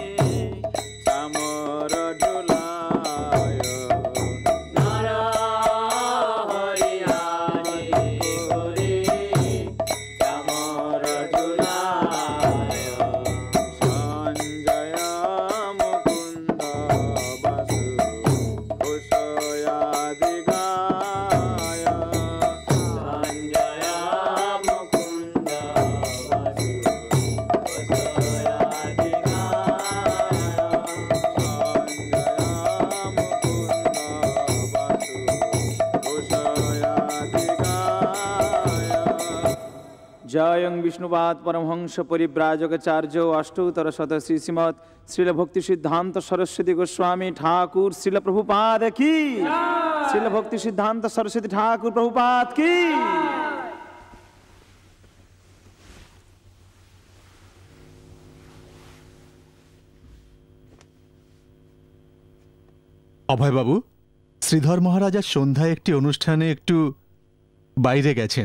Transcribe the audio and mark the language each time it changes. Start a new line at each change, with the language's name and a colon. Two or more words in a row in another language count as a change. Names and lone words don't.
Bangla: চামর ঝুলায় নর হরিয়াদি করি চামর ঝুলায় সঞ্জয় মুকুন্দ বাসু কুশয়াদি গায় সঞ্জয় মুকুন্দ বাসু কুশয়াদি जयं
Sanskrit: विष्णुपाद परमहंस परिव्राजकाचार्य अष्टोत्तर शत श्री श्रीमद श्रील भक्ति सिद्धांत सरस्वती गोस्वामी ठाकुर श्रील प्रभुपाद की श्रील भक्ति सिद्धांत सरस्वती ठाकुर प्रभुपाद की
Bangla: অভয়বাবু, শ্রীধর মহারাজ আজ সন্ধ্যায় একটি অনুষ্ঠানে একটু বাইরে গেছেন।